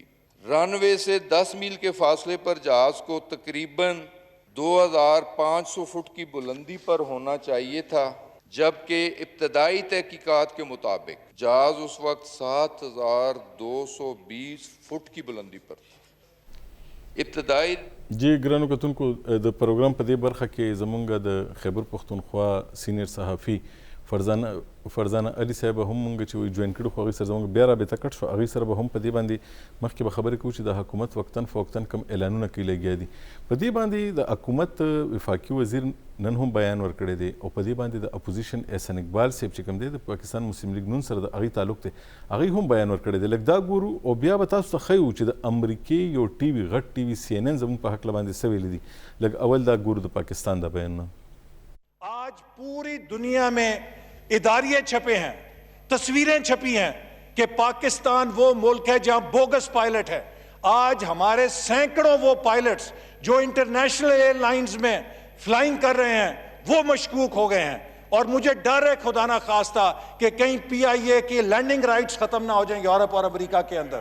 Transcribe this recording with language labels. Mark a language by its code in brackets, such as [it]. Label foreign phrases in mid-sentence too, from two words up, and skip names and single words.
[ur] رن وے سے 10 میل کے فاصلے پر جہاز کو تقریباً 2500 فٹ کی بلندی پر ہونا چاہیے تھا, جبکہ ابتدائی تحقیقات کے مطابق جہاز اس وقت 7220 فٹ کی بلندی پر تھا. ابتدائی [ps] جی ګرانو کتونکو د پروګرام په دې برخه کې زمونږ د خیبر پښتونخوا سینیر صحافي فرزانه علي صاحب هم مونږ چې جوین کړو, خو هغې سره زموږ بیا رابطه کټ شو, هغې سره به هم په دې باندې مخکې به خبرې کوو چې د حکومت وقتاً فوقتاً کوم اعلانونه کوي لګیا دي. په دې باندې د حکومت وفاقي وزیر نن هم بیان ورکړی دی, او په دې باندې د اپوزیشن احسان اقبال صاحب چې کوم دی د پاکستان مسلم لیگ نون سره د هغې تعلق دی, هغې هم بیان ورکړی دی. لږ دا ګورو او بیا به تاسو ته ښیو چې د امریکې یو ټي وي, غټ ټي وي سی ان ان زموږ په هکله باندې څه ویلي دي. لږ اول دا ګورو د پاکستان دا بیان. [ur] آج پوری دنیا میں اداریے چھپے ہیں, تصویریں چھپی ہیں کہ پاکستان وہ ملک ہے جہاں بوگس پائلٹ ہے. آج ہمارے سینکڑوں وہ پائلٹس جو [en] international airlines [ur] میں فلائنگ کر رہے ہیں وہ مشکوک ہو گئے ہیں, اور مجھے ڈر ہے خدا نہ خواستہ کہ کہیں پی آئی اے کی [en] landing rights [ur] ختم نہ ہو جائیں یورپ اور امریکہ کے اندر.